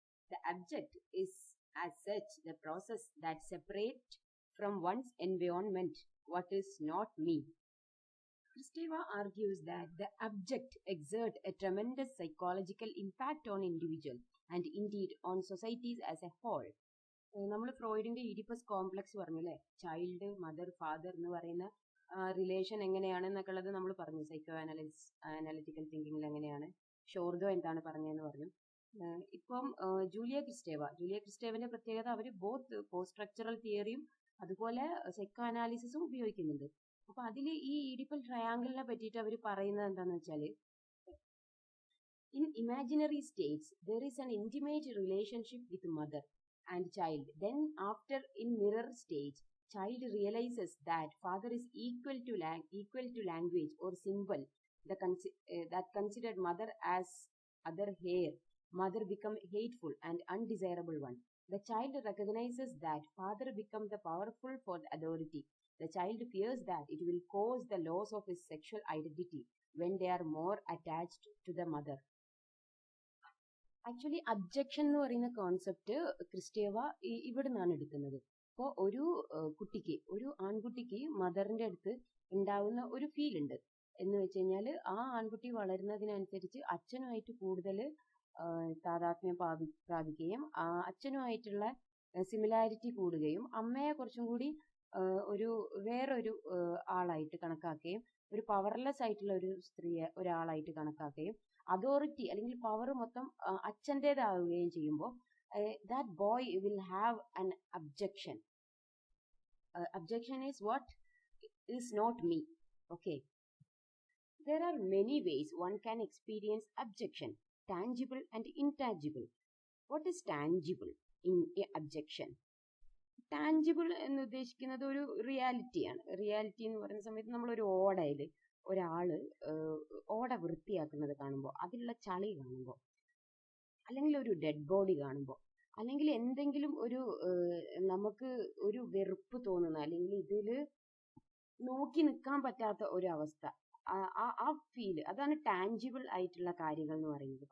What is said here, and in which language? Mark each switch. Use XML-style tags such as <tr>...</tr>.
<en>The abject is, as such, the process that separates from one's environment what is not me. Kristeva argues that the abject exerts a tremendous psychological impact on individual and indeed on societies as a whole.</en> <ml>നമ്മൾ ഫ്രോയിഡിന്റെ Oedipus complex പറഞ്ഞു അല്ലേ, child mother father എന്ന് പറയുന്ന relation എങ്ങനെയാണെന്നൊക്കെ ഉള്ളത് നമ്മൾ പറഞ്ഞു. Psycho analytical തിങ്കിങ്ങിൽ എങ്ങനെയാണ്, ഷോർദോ എന്താണ് പറഞ്ഞതെന്ന് പറഞ്ഞു. ഇപ്പം ജൂലിയ ക്രിസ്റ്റേവന്റെ പ്രത്യേകത, അവർ ബോത്ത് പോസ്റ്റ് സ്ട്രക്ചറൽ തിയറിയും അതുപോലെ സൈക്കോ അനാലിസിസും ഉപയോഗിക്കുന്നുണ്ട്. അപ്പൊ അതിൽ ഈ ഈഡിപ്പൽ ട്രയാങ്കിളിനെ പറ്റിയിട്ട് അവർ പറയുന്നത് എന്താന്ന് വെച്ചാൽ,</ml> <en>In imaginary states there is an intimate relationship with mother and child. Then after, in mirror stage, child realizes that father is equal to language or symbol that considered mother as other hair. Mother become hateful and undesirable one. The child recognizes that father become the powerful for the authority. The child fears that it will cause the loss of his sexual identity when they are more attached to the mother.</en> <ml>Actually objection എന്ന് പറയുന്ന concept ക്രിസ്റ്റേവ ഇവിടെ നിന്നാണ് എടുക്കുന്നത്. അപ്പോൾ ഒരു കുട്ടിക്ക്, ഒരു ആൺകുട്ടിക്ക് മദറിന്റെ അടുത്ത് ഉണ്ടാവുന്ന ഒരു ഫീൽ ഉണ്ട് എന്ന് വെച്ച് കഴിഞ്ഞാൽ, ആ ആൺകുട്ടി വളരുന്നതിനനുസരിച്ച് അച്ഛനുമായിട്ട് കൂടുതൽ താതാത്മ്യം പ്രാപിക്കുകയും അച്ഛനുമായിട്ടുള്ള സിമിലാരിറ്റി കൂടുകയും അമ്മയെ കുറച്ചും കൂടി ഒരു വേറൊരു ആളായിട്ട് കണക്കാക്കുകയും ഒരു പവർലെസ് ആയിട്ടുള്ള ഒരു ഒരാളായിട്ട് കണക്കാക്കുകയും അതോറിറ്റി അല്ലെങ്കിൽ പവർ മൊത്തം അച്ഛൻ്റെതാവുകയും ചെയ്യുമ്പോൾ</ml> <en>That boy will have an abjection. Abjection is what is not me. Okay, there are many ways one can experience abjection, tangible and intangible. What is tangible in abjection?</en> <ml>Tangible എന്ന് ഉദ്ദേശിക്കുന്നത് ഒരു റിയാലിറ്റിയാണ്. Reality എന്ന് പറയുന്ന സമയത്ത് നമ്മളൊരു ഓടയിൽ ഒരാള് ഓട വൃത്തിയാക്കുന്നത് കാണുമ്പോൾ, അതിലുള്ള ചളി കാണുമ്പോൾ, അല്ലെങ്കിൽ ഒരു ഡെഡ് ബോഡി കാണുമ്പോൾ, അല്ലെങ്കിൽ എന്തെങ്കിലും ഒരു നമുക്ക് ഒരു വെറുപ്പ് തോന്നുന്ന, അല്ലെങ്കിൽ ഇതിൽ നോക്കി നിൽക്കാൻ പറ്റാത്ത ഒരു അവസ്ഥ, ആ ഫീല്, അതാണ് ടാഞ്ചിബിൾ ആയിട്ടുള്ള കാര്യങ്ങൾ എന്ന് പറയുന്നത്.</ml>